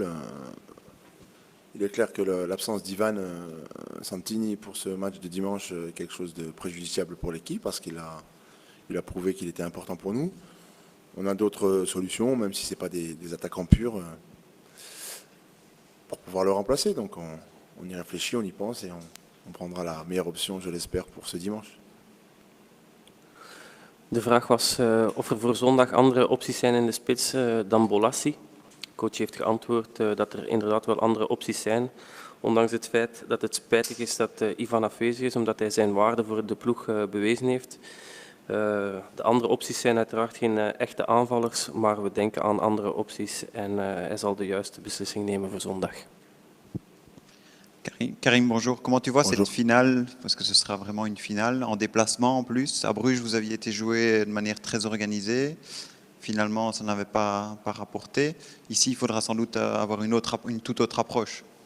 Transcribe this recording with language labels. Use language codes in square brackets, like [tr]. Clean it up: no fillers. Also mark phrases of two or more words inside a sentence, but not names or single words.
[fr] Il est clair que l'absence d'Ivan Santini pour ce match de dimanche est quelque chose de préjudiciable pour l'équipe parce qu'il a prouvé qu'il était important pour nous. On a d'autres solutions, même si ce n'est pas des attaquants purs, pour pouvoir le remplacer. Donc on y réfléchit, on y pense et on prendra la meilleure option, je l'espère, pour ce dimanche. [nl] De vraag was of voor zondag andere opties zijn in de spits dan Bolassi. De coach heeft geantwoord dat er inderdaad wel andere opties zijn. Ondanks het feit dat het spijtig is dat Ivan afwezig is, omdat hij zijn waarde voor de ploeg bewezen heeft. De andere opties zijn uiteraard geen echte aanvallers, maar we denken aan andere opties en hij zal de juiste beslissing nemen voor zondag. [fr] Karim, bonjour. Comment tu vois Bonjour. cette finale? Parce que ce sera vraiment une finale en déplacement en plus. À Bruges, vous aviez été joué de manière très organisée. Finalement, ça n'avait pas rapporté. Ici, il faudra sans doute avoir une toute autre approche.